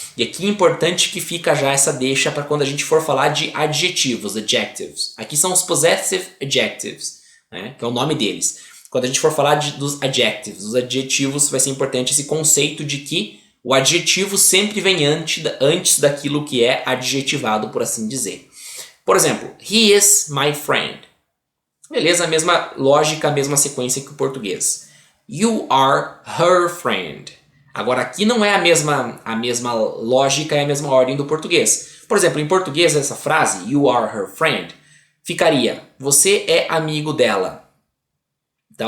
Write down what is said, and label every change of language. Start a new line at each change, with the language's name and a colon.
Portuguese: E aqui é importante que fica já essa deixa para quando a gente for falar de adjetivos, adjectives. Aqui são os possessive adjectives, né? Que é o nome deles. Quando a gente for falar dos adjectives, os adjetivos, vai ser importante esse conceito de que o adjetivo sempre vem antes daquilo que é adjetivado, por assim dizer. Por exemplo,
English: he is my friend.
Portuguese: Beleza, a mesma lógica, a mesma sequência que o português.
English: You are her friend.
Portuguese: Agora aqui não é a mesma lógica e a mesma ordem do português. Por exemplo, em português essa frase,
English: you are her friend,
Portuguese: ficaria, você é amigo dela. Tá?